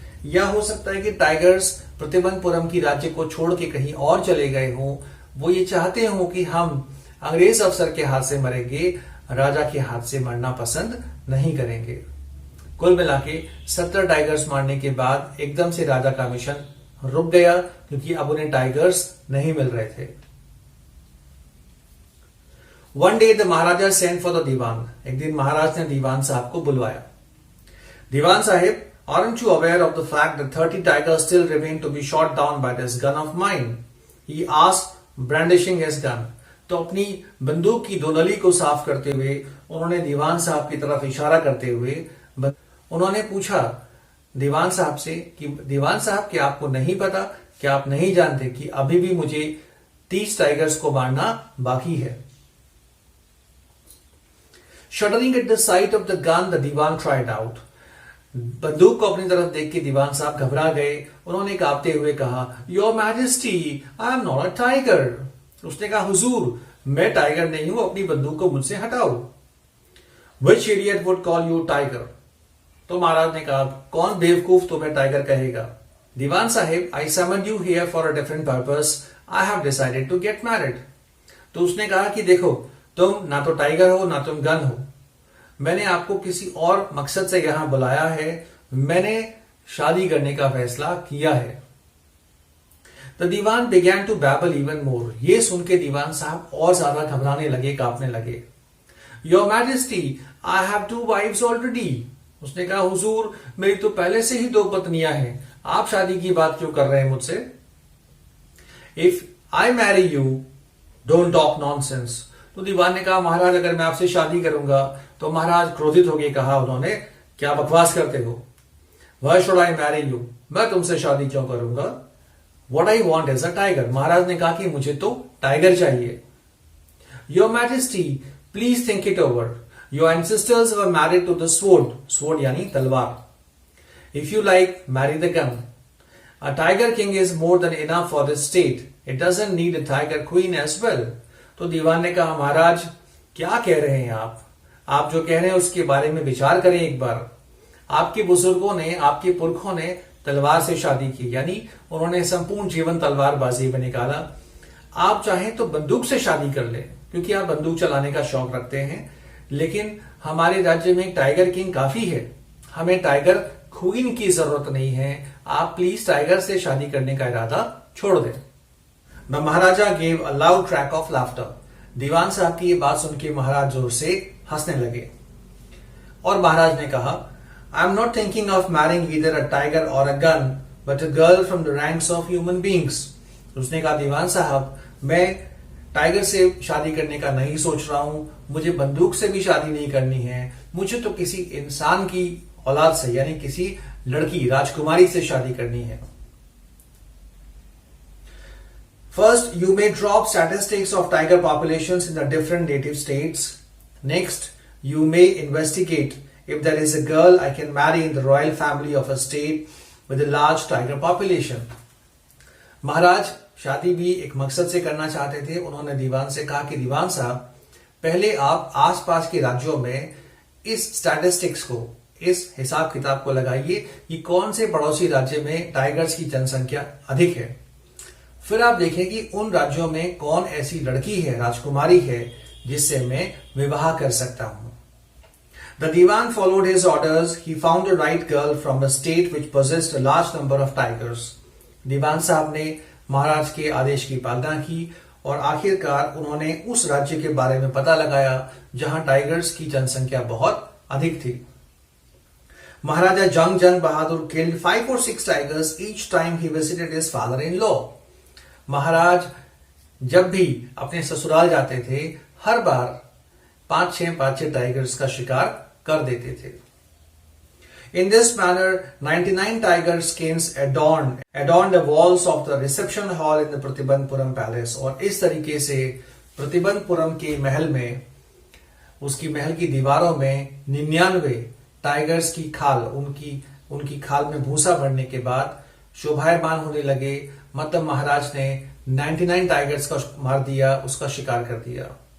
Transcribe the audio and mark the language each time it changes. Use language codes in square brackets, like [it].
[hi] या हो सकता है कि टाइगर्स प्रतिबंधपुरम की राज्य को छोड़ के कहीं और चले गए हों। वो ये चाहते हों कि हम अंग्रेज अफसर के हाथ से मरेंगे, राजा के हाथ से मरना पसंद नहीं करेंगे। कुल मिला के 70 टाइगर्स मारने के बाद एकदम से राजा का मिशन रुक गया, क्योंकि अब उन्हें टाइगर्स नहीं मिल रहे थे। [en] One day the maharaja sent for the dewan. [hi] एक दिन महाराज ने दीवान साहब को बुलवाया। [en] Dewan sahib, aren't you aware of the fact that 30 tigers still remain to be shot down by this gun of mine? He asked, brandishing his gun. [hi] तो अपनी बंदूक की दोनली को साफ करते हुए उन्होंने दीवान साहब की तरफ इशारा करते हुए उन्होंने पूछा दीवान साहब से कि दीवान साहब, क्या आपको नहीं पता, क्या आप नहीं जानते कि अभी भी मुझे 30 टाइगर्स को मारना बाकी है? [en] Shuddering at the sight of the gun, the dewan tried out. [hi] बंदूक को अपनी तरफ देख के दीवान साहब घबरा गए। उन्होंने कांपते हुए कहा, [en] Your majesty, I am not a tiger. [hi] उसने कहा, हुजूर, मैं टाइगर नहीं हूं, अपनी बंदूक को मुझसे हटाओ। [en] Which idiot would call you tiger? [hi] तो महाराज ने कहा, कौन बेवकूफ तुम्हें टाइगर कहेगा? [en] Dewan sahib, I summoned you here for a different purpose. I have decided to get married. [hi] तो उसने कहा कि देखो, तुम ना तो टाइगर हो ना तुम गन हो, मैंने आपको किसी और मकसद से यहां बुलाया है, मैंने शादी करने का फैसला किया है। [en] The dewan began to babble even more. [hi] ये सुन के दीवान साहब और ज्यादा घबराने लगे, कांपने लगे। [en] Your majesty, I have 2 wives already. [hi] उसने कहा, हुजूर, मेरी तो पहले से ही 2 पत्नियां हैं, आप शादी की बात क्यों कर रहे हैं मुझसे? [en] If I marry you, don't talk nonsense. [hi] तो दीवान ने कहा, महाराज, अगर मैं आपसे शादी करूंगा तो महाराज क्रोधित होकर कहा उन्होंने, क्या बकवास करते हो? [en] Why should I marry you? [hi] मैं तुमसे शादी क्यों करूंगा? [en] What I want is a tiger. [hi] महाराज ने कहा कि मुझे तो टाइगर चाहिए। [en] Your Majesty, please think it over. Your ancestors were married to the sword. [hi] Sword यानी तलवार. [en] If you like, marry the gun. A tiger king is more than enough for this state. It doesn't need a tiger queen as well. [hi] तो दीवान ने कहा, महाराज, क्या कह रहे हैं आप जो कह रहे हैं उसके बारे में विचार करें एक बार। आपके बुजुर्गों ने, आपके पुरखों ने तलवार से शादी की, यानी उन्होंने संपूर्ण जीवन तलवारबाजी में निकाला। आप चाहें तो बंदूक से शादी कर लें, क्योंकि आप बंदूक चलाने का शौक रखते हैं, लेकिन हमारे राज्य में एक टाइगर किंग काफी है, हमें टाइगर क्वीन की जरूरत नहीं है। आप प्लीज टाइगर से शादी करने का इरादा छोड़ दें। [en] The maharaja gave a loud crack of laughter. [hi] दीवान साहब की ये बात सुन के महाराज जोर से हंसने लगे और महाराज ने कहा, [en] I am not thinking of marrying either a tiger और a gun but a girl from the ranks of human beings. [hi] उसने कहा, दीवान साहब, मैं टाइगर से शादी करने का नहीं सोच रहा हूं, मुझे बंदूक से भी शादी नहीं करनी है, मुझे तो किसी इंसान की औलाद से, यानी किसी लड़की, राजकुमारी से शादी करनी है। [en] First, you may drop statistics of tiger populations in the different native states. Next, you may investigate if there is a girl I can marry in the royal family of a state with a large tiger population. [hi] महाराज शादी भी एक मकसद से करना चाहते थे। उन्होंने दीवान से कहा कि दीवान साहब, पहले आप आसपास के राज्यों में इस स्टैटिस्टिक्स को, इस हिसाब किताब को लगाइए कि कौन से पड़ोसी राज्य में टाइगर्स की जनसंख्या अधिक है। फिर आप देखें कि उन राज्यों में कौन ऐसी लड़की है, राजकुमारी है, जिससे मैं विवाह कर सकता हूं। [en] The dewan followed his orders. He found the right girl from a state which possessed a large number of tigers. [hi] दीवान साहब ने महाराज के आदेश की पालना की और आखिरकार उन्होंने उस राज्य के बारे में पता लगाया जहां टाइगर्स की जनसंख्या बहुत अधिक थी। [en] Maharaja Jung Bahadur killed 5 or 6 tigers each time he visited his father-in-law. [hi] महाराज जब भी अपने ससुराल जाते थे, हर बार 5-6 टाइगर्स का शिकार कर देते थे। [en] In this manner, 99 tiger skins adorned the walls of the reception hall in the Pratibandhapuram palace. [hi] और इस तरीके से प्रतिबंधपुरम के महल में, उसकी महल की दीवारों में 99 टाइगर्स की खाल, उनकी खाल में भूसा भरने के बाद शोभायमान होने लगे। मतलब महाराज ने 99 टाइगर्स का मार दिया, उसका शिकार कर दिया।